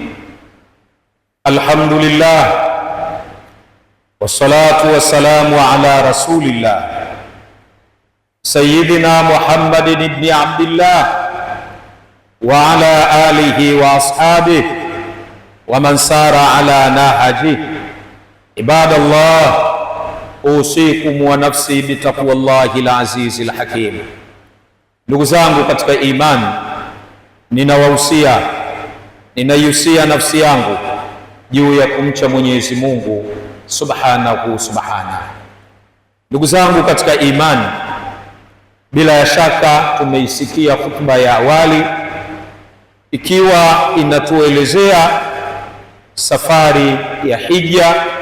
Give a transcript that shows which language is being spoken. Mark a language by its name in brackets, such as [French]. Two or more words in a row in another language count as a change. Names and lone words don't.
[Arabic] الحمد لله والصلاة والسلام على رسول الله سيدنا محمد بن عبد الله وعلى آله وأصحابه ومن سار على نهجه. عباد الله أوصيكم ونفسي بتقوى الله العزيز الحكيم. [Swahili] Ndugu zangu katika imani, ninaihusia nafsi yangu juu ya kumcha Mwenyezi Mungu subhanahu. Ndugu zangu katika imani, bila ya shaka tumeisikia hutuba ya awali ikiwa inatuelezea safari ya hija,